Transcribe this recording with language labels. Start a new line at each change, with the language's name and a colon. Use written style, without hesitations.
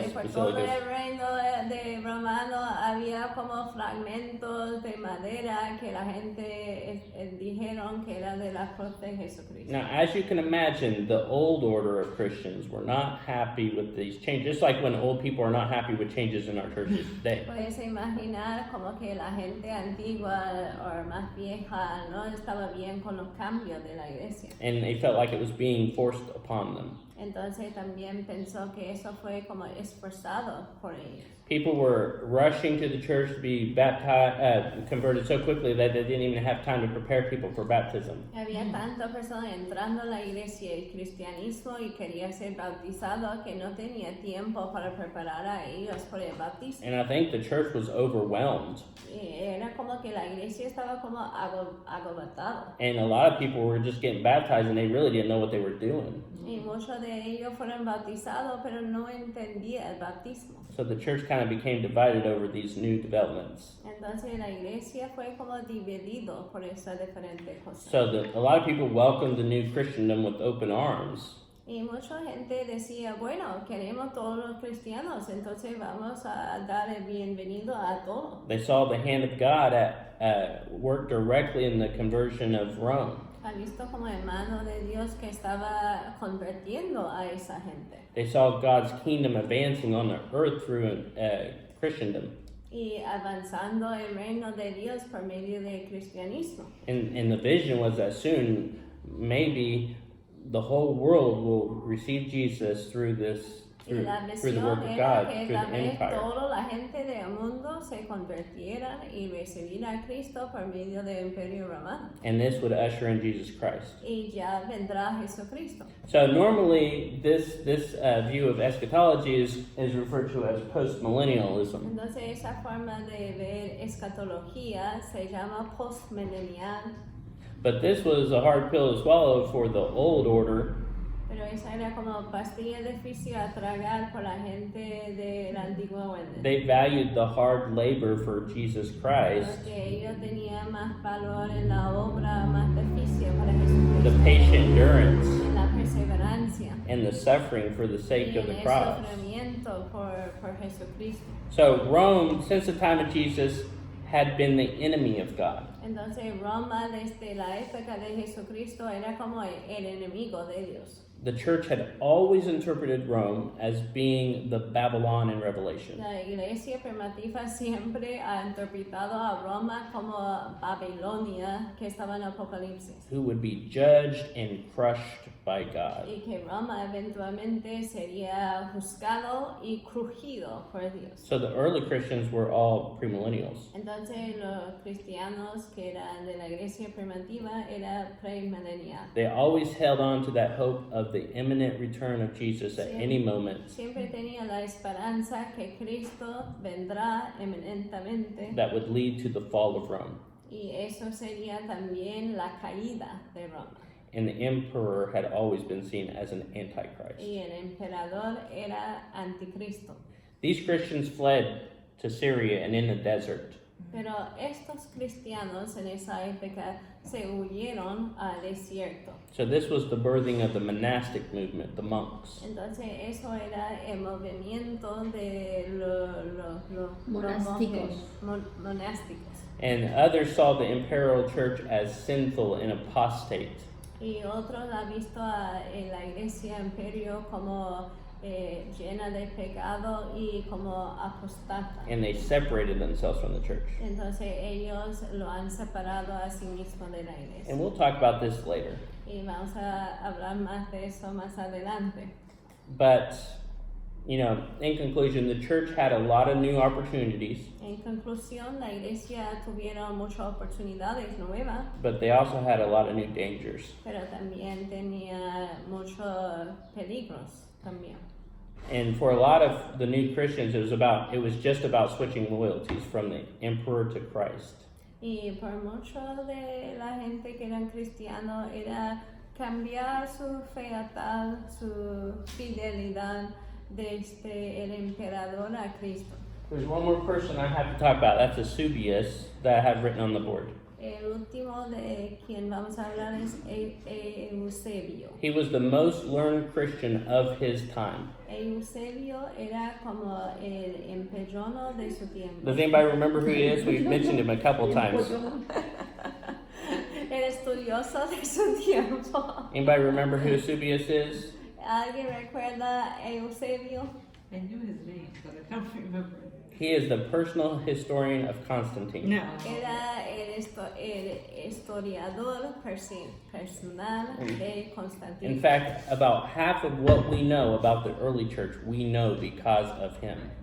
Spanish: Entonces, por todo basilicas. el reino de romano había como fragmentos de madera que la gente dijeron que era de la cruz de Jesucristo.
English: Now, as you can imagine, the old order of Christians were not happy with these changes, just like when old people are not happy with changes in our churches today.
Spanish: Puedes imaginar como que la gente antigua o más vieja no estaba bien con los cambios de la iglesia.
English: And they felt like it was being forced upon them.
Spanish: Entonces también pensó que eso fue como esforzado por ellos.
English: People were rushing to the church to be baptized, converted so quickly that they didn't even have time to prepare people for baptism.
Spanish: Había tantas personas entrando a la iglesia y el cristianismo y quería ser bautizado que no tenía tiempo para preparar a ellos por el bautismo.
English: And I think the church was overwhelmed.
Spanish: Y era como que la iglesia estaba como agotada.
English: And a lot of people were just getting baptized and they really didn't know what they were doing.
Spanish: Y muchos de ellos fueron bautizados, pero no entendía el bautismo.
English: So the church kind of became divided over these new developments.
Spanish: Entonces la iglesia fue como dividido por esas diferentes cosas.
English: So a lot of people welcomed the new Christendom with open arms.
Spanish: Y mucha gente decía, bueno, queremos todos los cristianos, entonces vamos a dar el bienvenido a todos.
English: They saw the hand of God at work directly in the conversion of Rome.
Spanish: Ha visto como el mano de Dios que estaba convirtiendo a esa gente.
English: They saw God's kingdom advancing on the earth through Christendom.
Spanish: Y avanzando el reino de Dios por medio del cristianismo.
English: And the vision was that soon, maybe the whole world will receive Jesus through the work of God,
Spanish: que
English: through
Spanish: tal
English: the
Spanish: vez
English: empire.
Spanish: toda la gente del mundo se convirtieran y recibieran a Cristo por medio del Imperio Romano.
English: And this would usher in Jesus Christ.
Spanish: Y ya vendrá Jesucristo.
English: So normally, this view of eschatology is referred to as postmillennialism.
Spanish: Entonces esa forma de ver escatología se llama postmillennial.
English: But this was a hard pill to swallow for the old order
Spanish: Pero esa era como pastilla difícil a tragar por la gente del antiguo orden.
English: They valued the hard labor for Jesus Christ,
Spanish: Porque ellos tenían más valor en la obra más difícil para
English: the
Spanish: Jesucristo.
English: patient endurance,
Spanish: En la perseverancia.
English: and the suffering for the
Spanish: Y
English: sake of the
Spanish: el
English: cross.
Spanish: sufrimiento por Jesucristo.
English: So Rome, since the time of Jesus, had been the enemy of God.
Spanish: Entonces Roma desde la época de Jesucristo era como el enemigo de Dios.
English: The church had always interpreted Rome as being the Babylon in Revelation,
Spanish: La iglesia primitiva siempre ha interpretado a Roma como Babilonia que estaba en Apocalipsis.
English: who would be judged and crushed by God.
Spanish: Y que Roma eventualmente sería juzgado y crujido por Dios.
English: So the early Christians were all premillennials.
Spanish: Entonces los cristianos que eran de la iglesia primitiva era premilenial.
English: They always held on to that hope of the imminent return of Jesus at
Spanish: Sí.
English: any moment
Spanish: Siempre tenía la esperanza que Cristo vendrá eminentemente
English: that would lead to the fall of Rome.
Spanish: y eso sería también la caída de Roma.
English: And the emperor had always been seen as an antichrist.
Spanish: Y el emperador era anticristo.
English: These Christians fled to Syria and in the desert.
Spanish: Pero estos cristianos en esa época se huyeron al desierto.
English: So this was the birthing of the monastic movement, the monks.
Spanish: Entonces eso era el movimiento de los Monásticos. monásticos.
English: And others saw the imperial church as sinful and apostate.
Spanish: Y otros han visto a la iglesia imperio como llena de pecado y como apostata.
English: And they separated themselves from the church.
Spanish: Entonces ellos lo han separado a sí mismo de la iglesia.
English: And we'll talk about this later.
Spanish: Y vamos a hablar más de eso más adelante.
English: But, you know, in conclusion, the church had a lot of new opportunities,
Spanish: En conclusión, la iglesia tuvieron muchas oportunidades nuevas,
English: but they also had a lot of new dangers.
Spanish: pero también tenía muchos peligros también.
English: And for a lot of the new Christians, it was just about switching loyalties from the emperor to Christ.
Spanish: Y por mucho de la gente que eran cristianos era cambiar su fealdad, su fidelidad desde el emperador a Cristo.
English: There's one more person I have to talk about. That's Eusebius that I have written on the board.
Spanish: El último de quien vamos a hablar es Eusebio.
English: He was the most learned Christian of his time.
Spanish: Eusebio era como el empellono de su tiempo.
English: Does anybody remember who he is? We've mentioned him a couple times.
Spanish: El estudioso de su tiempo.
English: Anybody remember who Eusebius is?
Spanish: ¿Alguien recuerda a Eusebio?
English: I knew his name, but I don't remember. He is the personal historian of Constantine.
Spanish: No. Era el historiador personal de Constantino.
English: In fact, about half of what we know about the early church, we know because of him.